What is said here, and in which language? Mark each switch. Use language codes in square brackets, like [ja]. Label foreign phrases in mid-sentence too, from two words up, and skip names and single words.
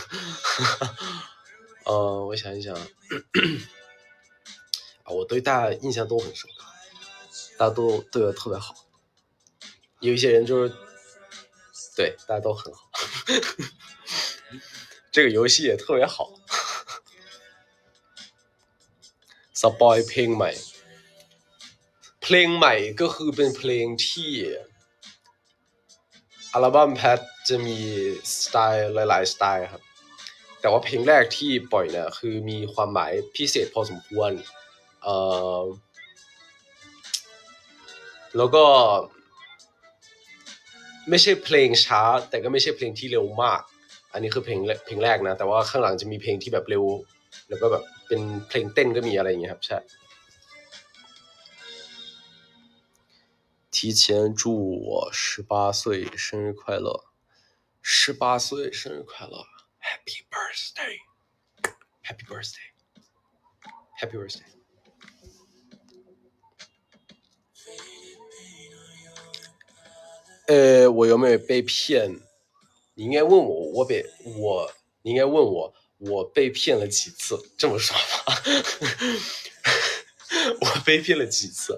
[zh] 我想一想，我对大家印象都很深刻，大家都对我特别好，有一些人就是对大家都很好，这个游戏也特别好。 [th] สปอยเพลงใหม่ก็คือเป็นเพลงที่อัลบั้มแพทจะมีสไตล์หลายๆสไตล์ครับแต่ว่าเพลงแรกที่ปล่อยเนี่ยคือมีความหมายพิเศษพอสมควร แล้วก็ไม่ใช่เพลงช้าแต่ก็ไม่ใช่เพลงที่เร็วมากอันนี้คือเพลงแรกนะแต่ว่าข้างหลังจะมีเพลงที่แบบเร็วแล้วก็แบบเป็นเพลงเต้นก็มีอะไรอย่างเงี้ยครับใช่ [zh] 提前祝我18岁生日快乐，18岁生日快乐 ， [en] Happy birthday， Happy birthday， Happy birthday。 [zh] 我有没有被骗？你应该问我，你应该问我被骗了几次？这么说吧，我被骗了几次？